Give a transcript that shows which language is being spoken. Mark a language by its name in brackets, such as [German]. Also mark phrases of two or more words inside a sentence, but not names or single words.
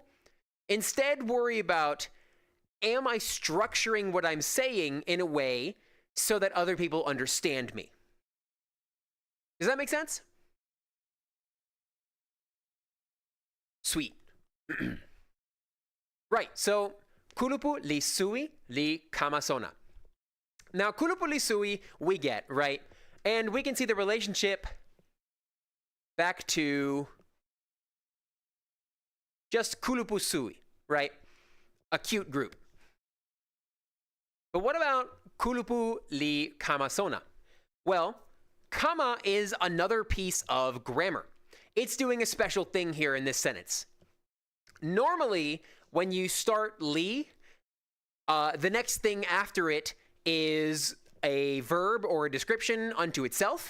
[English] Instead, worry about, am I structuring what I'm saying in a way so that other people understand me? Does that make sense? Sweet. [Toki Pona] Right, so kulupu li sui li kamasona. [English] Now, [Toki Pona] kulupu li sui [English] we get, right? And we can see the relationship back to just [Toki Pona] kulupu sui, [English] right? A cute group. But what about [Toki Pona] kulupu li kamasona? [English] Well, kama is another piece of grammar. It's doing a special thing here in this sentence. Normally, when you start li, the next thing after it is a verb or a description unto itself.